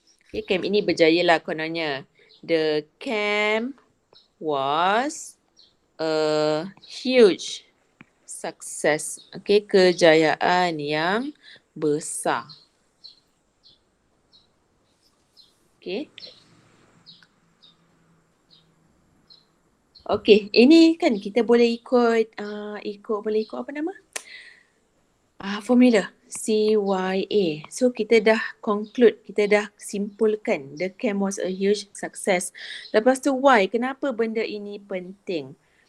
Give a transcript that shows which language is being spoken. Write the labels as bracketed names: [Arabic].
[Malay] Okay, camp ini berjaya lah kononnya. [English] The camp was a huge success. [Malay] Okay, kejayaan yang besar. Okay. Okay, ini kan kita boleh ikut apa nama? Formula CYA. So kita dah conclude, kita dah simpulkan [English] the camp was a huge success. [Malay] Lepas tu why? Kenapa benda ini penting?